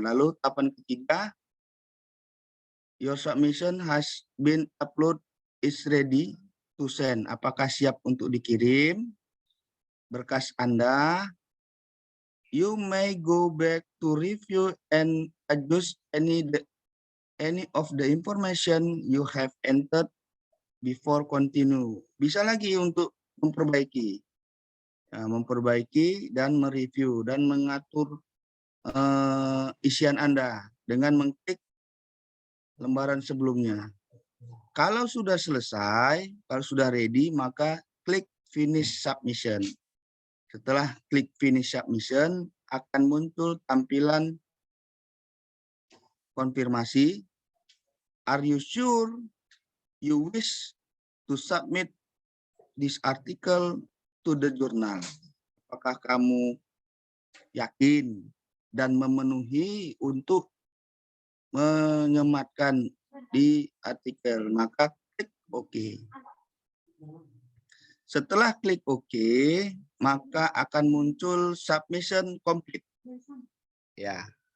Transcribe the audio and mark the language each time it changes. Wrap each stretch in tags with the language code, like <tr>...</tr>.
<id>Lalu tahapan ketiga,</id> <en>your submission has been uploaded, is ready to send.</en> <id>Apakah siap untuk dikirim berkas Anda?</id> <en>You may go back to review and adjust any of the information you have entered before continue.</en> <id>Bisa lagi untuk memperbaiki. Nah, memperbaiki dan mereview dan mengatur isian Anda dengan mengklik lembaran sebelumnya. Kalau sudah selesai, kalau sudah ready, maka klik finish submission. Setelah klik finish submission, akan muncul tampilan konfirmasi.</id> <en>Are you sure you wish to submit this article to the journal?</en> <id>Apakah kamu yakin dan memenuhi untuk menyematkan di artikel? Maka klik OK. Setelah klik OK, maka akan muncul submission complete. Ya.</id>